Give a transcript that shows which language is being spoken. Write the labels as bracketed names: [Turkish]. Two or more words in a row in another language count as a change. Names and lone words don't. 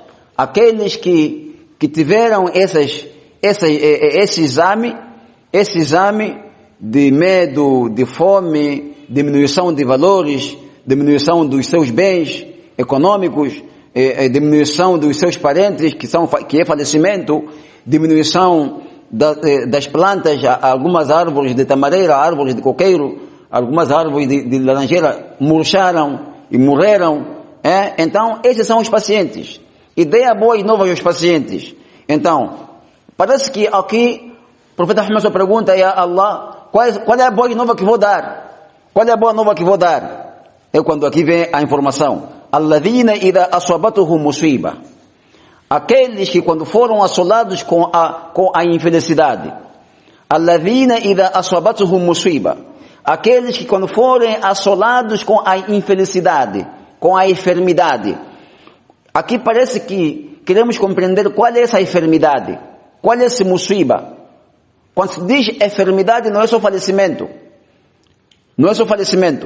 [Portuguese] Aqueles que tiveram esse exame de medo, de fome, diminuição de valores, diminuição dos seus bens econômicos, diminuição dos seus parentes, que é falecimento, diminuição das plantas, algumas árvores de tamareira, árvores de coqueiro, algumas árvores de laranjeira murcharam e morreram. Então, esses são os pacientes. E dê a boas novas aos pacientes. Então, parece que aqui o profeta Muhammad só pergunta a Allah, qual é a boa nova que vou dar? Qual é a boa nova que vou dar? É quando aqui vem a informação. [Arabic] الذين إذا أصابتهم مصيبة. [Portuguese] Aqueles que quando foram assolados com a infelicidade. [Arabic] الذين إذا أصابتهم مصيبة. [Portuguese] Aqueles que quando forem assolados com a infelicidade, com a enfermidade. Aqui parece que queremos compreender qual é essa enfermidade. Qual é esse musiba? Quando se diz enfermidade, não é só falecimento. Não é só falecimento.